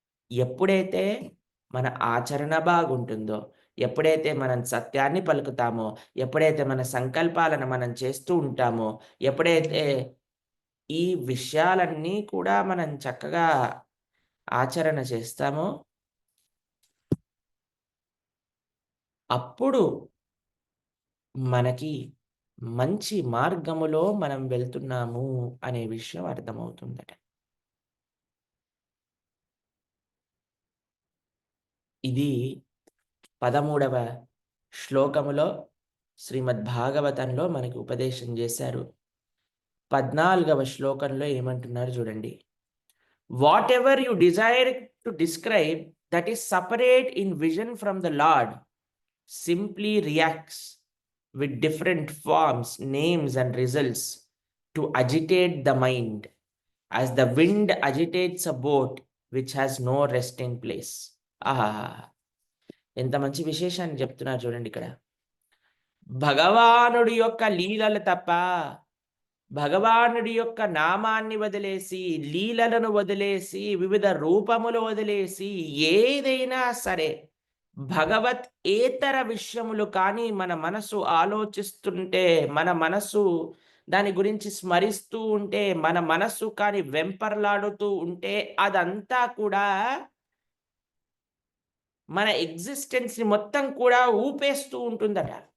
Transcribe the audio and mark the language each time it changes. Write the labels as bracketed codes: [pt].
[te] ఎప్పుడైతే మన ఆచరణ బాగుంటుందో, ఎప్పుడైతే మనం సత్యాన్ని పలుకుతామో, ఎప్పుడైతే మన సంకల్పాలను మనం చేస్తూ ఉంటామో, ఎప్పుడైతే ఈ విషయాలన్నీ కూడా మనం చక్కగా ఆచరణ చేస్తామో, అప్పుడు మనకి మంచి మార్గములో మనం వెళ్తున్నాము అనే విషయం అర్థమవుతుందట. ఇది 13వ శ్లోకములో శ్రీమద్భాగవతంలో మనకి ఉపదేశం చేశారు. 14వ శ్లోకంలో ఏమంటున్నారు చూడండి. [en] Whatever you desire to describe that is separate in vision from the lord simply reacts with different forms, names, and results to agitate the mind, as the wind agitates a boat which has no resting place. [te] ఆహా, ఎంత మంచి విశేషాన్ని చెప్తున్నారు చూడండి ఇక్కడ. భగవానుడి యొక్క లీలలు తప్ప, భగవానుడి యొక్క నామాన్ని వదిలేసి, లీలలను వదిలేసి, వివిధ రూపములు వదిలేసి, ఏదైనా సరే భగవత్ ఏతర విషయములు కానీ మన మనసు ఆలోచిస్తుంటే, మన మనసు దాని గురించి స్మరిస్తూ ఉంటే, మన మనస్సు కానీ వెంపర్లాడుతూ ఉంటే, అదంతా కూడా మన ఎగ్జిస్టెన్స్‌ని మొత్తం కూడా ఊపేస్తూ ఉంటుందట.